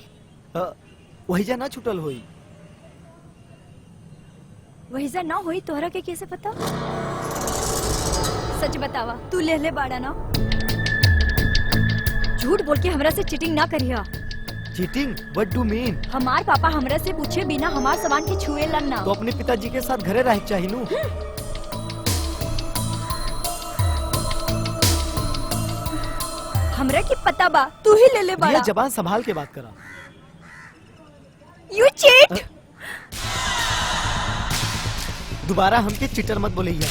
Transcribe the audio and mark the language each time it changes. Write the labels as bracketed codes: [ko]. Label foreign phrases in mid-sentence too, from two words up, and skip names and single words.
[bho] वही जा ना छुटल होई। वहीजा ना होई तोहरा के कैसे पता? सच बतावा, तू ले ले बाड़ा ना? झूठ बोल के हमरा से चीटिंग ना करिया। चीटिंग? [en] What do mean? [bho] हमार पापा हमरा से पूछे बिना हमार सामान के छुए लन ना। तो अपने पिताजी के साथ घरे रह चाहिए नू। हमरा की पता बा, तू ही ले ले बाड़ा। जबान संभाल के बात करा। [en] You cheat! [bho] दोबारा हमके चीटर मत बोलिए।